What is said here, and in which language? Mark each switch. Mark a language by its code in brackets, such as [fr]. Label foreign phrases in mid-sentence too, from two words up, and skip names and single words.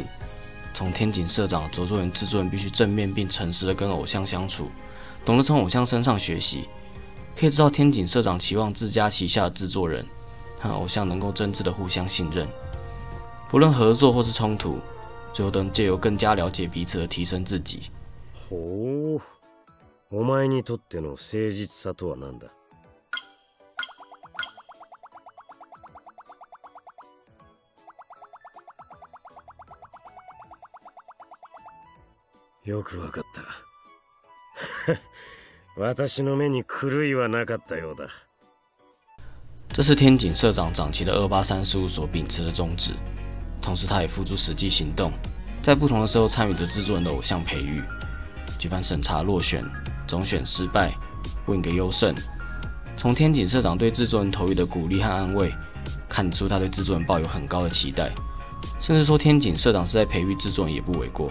[zh] 从天井社长着重于制作人必须正面并诚实的跟偶像相处，懂得从偶像身上学习。可以知道天井社长期望自家旗下的制作人和偶像能够真挚的互相信任，不论合作或是冲突，最后都能借由更加了解彼此而提升自己。 [ja] ほう、お前にとっての誠実さとは何だ？よくわかった。私の目に狂いはなかったようだ。 [zh] 这是天井社长长期的283事务所秉持的宗旨，同时他也付诸实际行动，在不同的时候参与着制作人的偶像培育，举办审查落选、总选失败、Wing 优胜。从天井社长对制作人投予的鼓励和安慰，看得出他对制作人抱有很高的期待，甚至说天井社长是在培育制作人也不为过。